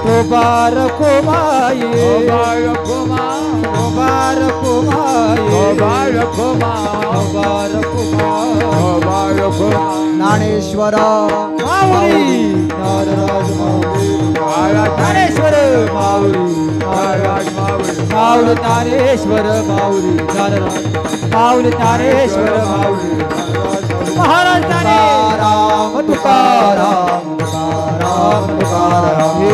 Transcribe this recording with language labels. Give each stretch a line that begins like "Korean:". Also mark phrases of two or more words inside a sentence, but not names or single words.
Hindi: मुबारक हो माई मुबारक हो माँ मुबारक हो माई मुबारक हो माँ मुबारक हो माई मुबारक हो माँ
Marathi: ज्ञानेश्वर माऊली नारराज माऊली ज्ञानेश्वर माऊली महाराज मावळी माऊली ज्ञानेश्वर माऊली नारराज माऊली ज्ञानेश्वर माऊली महाराज राम तुकाराम तुकाराम तुकाराम हे